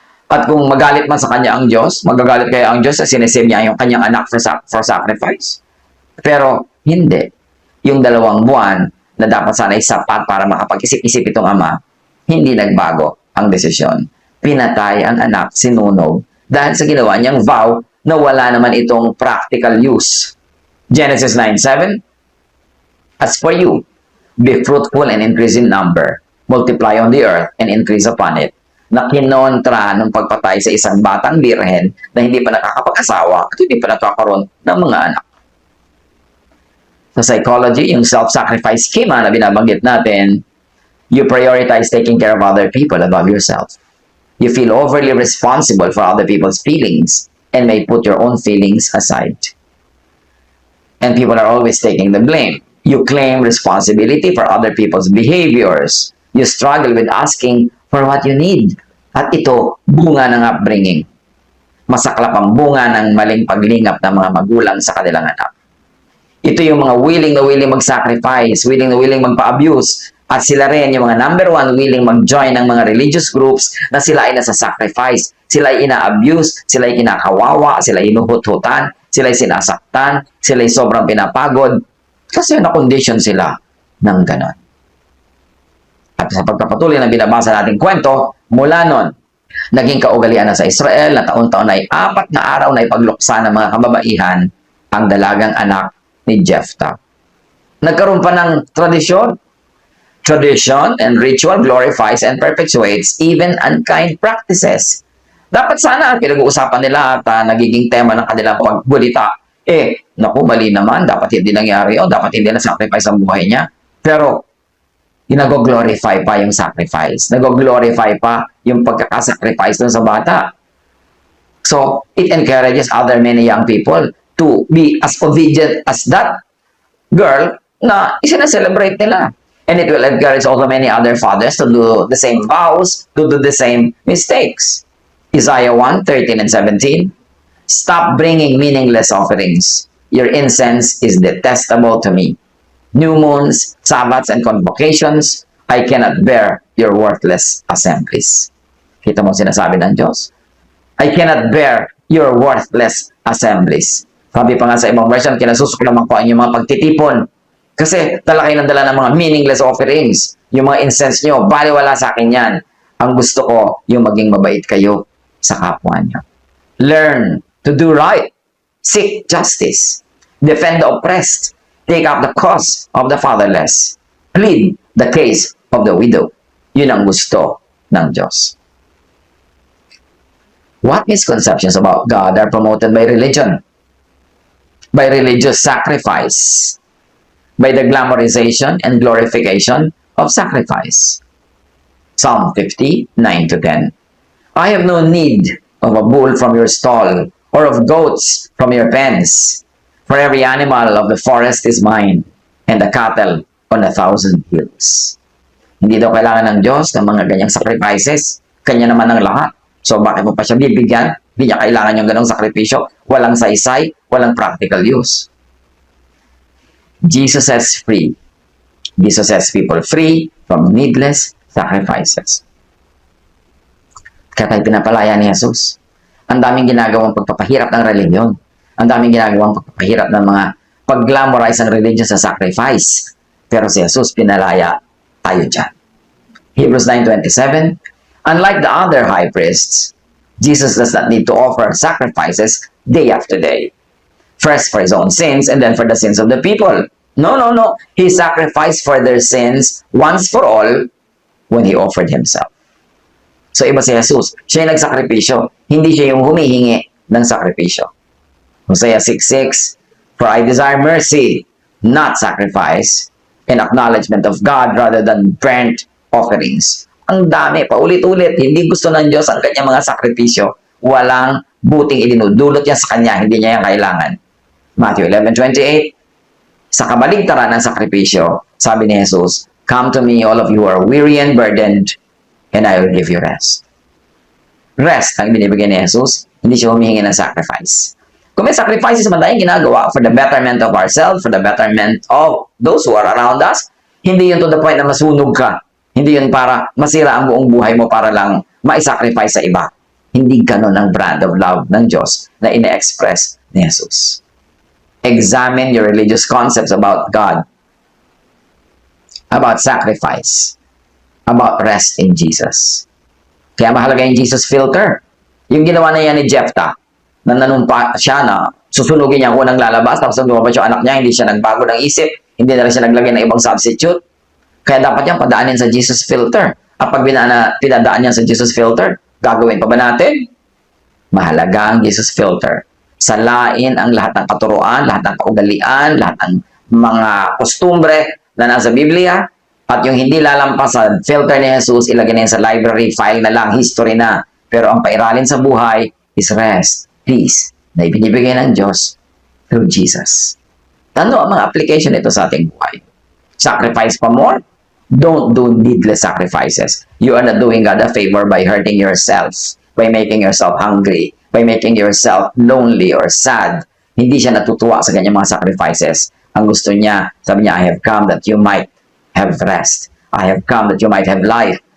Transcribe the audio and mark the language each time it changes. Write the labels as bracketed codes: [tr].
[tl] At kung magalit man sa kanya ang Diyos, magagalit kaya ang Diyos sa sinisave niya yung kanyang anak for sacrifice. Pero hindi. Yung 2 buwan na dapat sana'y sapat para makapag-isip-isip itong ama, hindi nagbago ang desisyon. Pinatay ang anak, sinunog, dahil sa ginawa niyang vow na wala naman itong practical use. [en] Genesis 9:7, as for you, be fruitful and increase in number, multiply on the earth and increase upon it. [tl] Na kinontra ng pagpatay sa isang batang birhen na hindi pa nakakapag-asawa at hindi pa nakakaroon ng mga anak. [en] Sa psychology, [tl] yung self-sacrifice schema na binabanggit natin, [en] you prioritize taking care of other people above yourself. You feel overly responsible for other people's feelings and may put your own feelings aside. And people are always taking the blame. You claim responsibility for other people's behaviors. You struggle with asking for what you need. [tl] At ito, bunga ng upbringing. Masaklap ang bunga ng maling paglingap ng mga magulang sa kanilang anak. Ito yung mga willing na willing mag-sacrifice, willing na willing magpa-abuse. At sila rin yung mga number 1 willing mag-join ng mga religious groups na sila ay nasa-sacrifice. Sila ay ina-abuse, sila ay kinakawawa, sila ay inuhut-hutan, sila ay sinasaktan, sila ay sobrang pinapagod. Kasi na-condition sila ng ganon. At sa pagpapatuloy na binabasa nating kwento, mula nun, naging kaugalian na sa Israel na taon-taon ay 4 na araw na ipagluksa ng mga kababaihan ang dalagang anak ni Jephthah. Nagkaroon pa ng tradisyon. [en] Tradition and ritual glorifies and perpetuates even unkind practices. [tl] Dapat sana ang pinag-uusapan nila at nagiging tema ng kanilang pagbulita, naku, mali naman, dapat hindi nangyari o dapat hindi na-sacrifice ang buhay niya. Pero, nag-glorify pa yung sacrifice. Nag-glorify pa yung pagkakasacrifice dun sa bata. [en] So, it encourages other many young people to be as obedient as that girl [tl] na isina-celebrate nila. [en] And it will encourage also many other fathers to do the same vows, to do the same mistakes. Isaiah 1:13 and 17. Stop bringing meaningless offerings. Your incense is detestable to me. New moons, Sabbaths, and convocations, I cannot bear your worthless assemblies. [tl] Kita mo sinasabi ng Diyos? [en] I cannot bear your worthless assemblies. [tl] Sabi pa nga sa ibang version, kinasusuklaman ko ang inyong mga pagtitipon. Kasi dala kayo ng dala ng mga meaningless offerings. Yung mga incense nyo, baliwala sa akin yan. Ang gusto ko, yung maging mabait kayo sa kapwa nyo. [en] Learn to do right. Seek justice. Defend the oppressed. Take up the cause of the fatherless. Plead the case of the widow. [tl] Yun ang gusto ng Diyos. [en] What misconceptions about God are promoted by religion? By religious sacrifice? By the glamorization and glorification of sacrifice. Psalm 50, 9-10. I have no need of a bull from your stall, or of goats from your pens. For every animal of the forest is mine, and the cattle on 1,000 hills. [tl] Hindi daw kailangan ng Diyos ng mga ganyang sacrifices. Kanya naman ang lahat. So bakit mo pa siya bibigyan? Hindi niya kailangan yung ganong sakripisyo. Walang saysay, walang practical use. [en] Jesus sets free. Jesus sets people free from needless sacrifices. [tl] Kaya tayo pinapalaya ni Jesus. Ang daming ginagawang pagpapahirap ng religion. Ang daming ginagawang pagpapahirap ng mga pag-glamorize ang religion sa sacrifice. Pero si Jesus pinalaya tayo dyan. [en] Hebrews 9:27, unlike the other high priests, Jesus does not need to offer sacrifices day after day. First for his own sins and then for the sins of the people. No. He sacrificed for their sins once for all when he offered himself. [tl] So iba si Jesus. Siya yung nagsakripisyo. Hindi siya yung humihingi ng sakripisyo. [en] Hosea 6:6, for I desire mercy, not sacrifice, and acknowledgement of God rather than burnt offerings. [tl] Ang dami, paulit-ulit. Hindi gusto ng Diyos ang kanyang mga sakripisyo. Walang buting idinudulot niya sa kanya. Hindi niya yung kailangan. [en] Matthew 11:28, [tl] sa kabaligtaran ng sakripisyo, sabi ni Jesus, [en] come to me, all of you who are weary and burdened, and I will give you rest. [tl] Rest ang binibigay ni Jesus, hindi siya humihingi ng sacrifice. [en] Kung may sacrifices [tl] man tayong ginagawa [en] for the betterment of ourselves, for the betterment of those who are around us, hindi yun to the point [tl] na masunog ka. Hindi yun para masira ang buong buhay mo para lang ma-sacrifice sa iba. Hindi ganun ang brand of love ng Diyos na ine-express ni Jesus. [en] Examine your religious concepts about God, about sacrifice, about rest in Jesus. [tl] Kaya mahalaga yung Jesus filter. Yung ginawa na yan ni Jephthah, na nanumpa siya na susunugin niya ang unang lalabas, tapos lumabas yung anak niya, hindi siya nagbago ng isip, hindi na rin siya naglagay ng ibang substitute. Kaya dapat yan padaanin sa Jesus filter. At pag pinadaan niya sa Jesus filter, gagawin pa ba natin? Mahalaga ang Jesus filter. Salain ang lahat ng katuruan, lahat ng kaugalian, lahat ng mga kostumbre na nasa Biblia, at yung hindi lalampas sa filter ni Jesus, ilagay na yun sa library, file na lang, history na. Pero ang pairalin sa buhay is rest, peace, na ibinibigay ng Diyos through Jesus. Ano ang mga application nito sa ating buhay? Sacrifice pa more? [en] Don't do needless sacrifices. You are not doing God a favor by hurting yourself, by making yourself hungry, by making yourself lonely or sad. [tl] Hindi siya natutuwa sa kanyang mga sacrifices. Ang gusto niya, sabi niya, [en] I have come that you might have rest. I have come that you might have life.